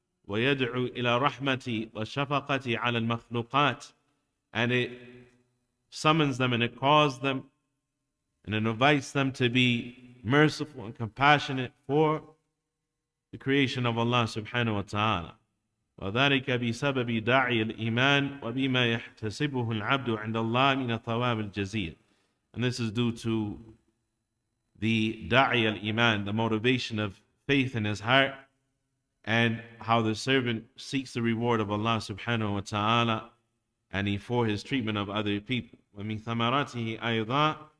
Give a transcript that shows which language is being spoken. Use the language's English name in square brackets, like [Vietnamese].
[Arabic] ويدعو إلى رحمة والشفقة على المخلوقات, [English] and it summons them and it calls them and it invites them to be merciful and compassionate for the creation of Allah Subhanahu wa Ta'ala. [Arabic] وذلك بسبب داعي الإيمان وبما يحتسبه العبد عند الله من الثواب الجزيل. [English] And this is due to the da'i al-iman, the motivation of faith in his heart, and how the servant seeks the reward of Allah Subhanahu wa Ta'ala and for his treatment of other people. [Arabic] ومن ثمراته أيضا,